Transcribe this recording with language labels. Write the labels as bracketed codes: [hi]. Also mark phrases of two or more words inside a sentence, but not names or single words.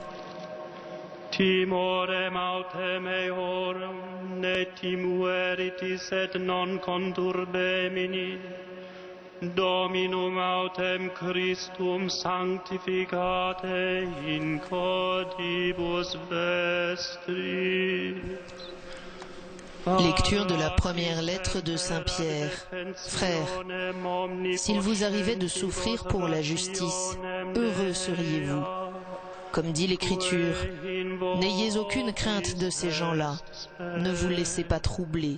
[la] Timorem autem eorum ne timueritis et non conturbemini. Dominum autem Christum sanctificate in codibus vestris. [fr] Lecture de la première lettre de Saint Pierre. Frères, s'il vous arrivait de souffrir pour la justice, heureux seriez-vous. Comme dit l'Écriture, n'ayez aucune crainte de ces gens-là, ne vous laissez pas troubler.